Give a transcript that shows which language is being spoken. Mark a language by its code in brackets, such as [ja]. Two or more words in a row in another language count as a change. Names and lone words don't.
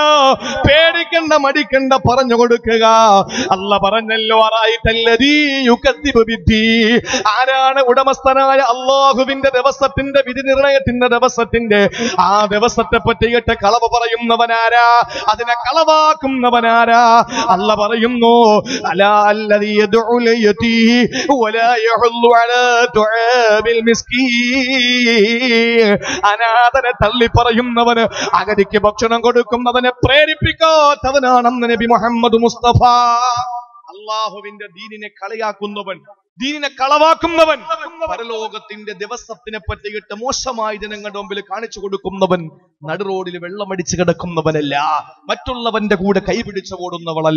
[ml] പേടിക്കണ്ട, മടിക്കണ്ട, പറഞ്ഞു കൊടുക്കുക. അല്ല പറഞ്ഞല്ലോ, ആരാണ് ഉടമസ്ഥനായ അള്ളാഹുവിന്റെ ദിവസത്തിന്റെ വിധി നിർണയത്തിന്റെ ദിവസത്തിന്റെ ആ ദിവസത്തെ പറ്റിയിട്ട് കളവ് പറയുന്നവനാരാ? അതിനെ കളവാക്കുന്നവനാരാ? അല്ല പറയുന്നു, [ar] ألا الذي يدع ولا يحض على طعام المسكين. [ml] അനാഥനെ തള്ളി പറയുന്നവന്, അഗതിക്ക് ഭക്ഷണം കൊടുക്കുന്നവനെ പ്രേരിപ്പിക്കാത്തവനാണെന്ന് നബി മുഹമ്മദ് മുസ്തഫ. അള്ളാഹുവിന്റെ ദീനിനെ കളിയാക്കുന്നവൻ, ദീനിനെ കളവാക്കുന്നവൻ, പരലോകത്തിന്റെ ദിവസത്തിനെ പറ്റിയിട്ട് മോശമായ ജനങ്ങളുടെ മുമ്പിൽ കാണിച്ചു കൊടുക്കുന്നവൻ, നടുറോഡിൽ വെള്ളമടിച്ച് കിടക്കുന്നവനല്ല, മറ്റുള്ളവന്റെ കൂടെ കൈപിടിച്ച് ഓടുന്നവളല്ല.